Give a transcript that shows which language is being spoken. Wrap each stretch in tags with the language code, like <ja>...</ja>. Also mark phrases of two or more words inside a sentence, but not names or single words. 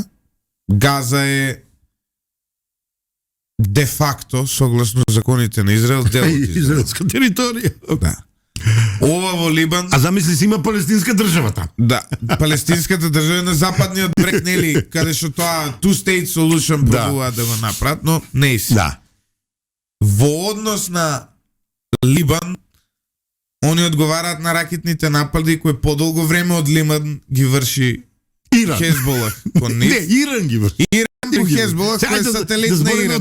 <mk>Газа е де факто, согласно законите на Израел, дел од Израел. Израелска територија. Да. Ова во Либан... А замисли си има палестинска држава там. Да, палестинската држава е на западниот брег, нели, каде што тоа</mk> <en>two-state solution</en> <mk>пробуваат да го направат, но не е си. Да. Во однос на Либан, они одговараат на ракетните напади кои подолго време од Либан ги врши Иран. Хезболах кон нив. Не, Иран ги врши. Иран и Хезболах кој е сателит на Иран.</mk>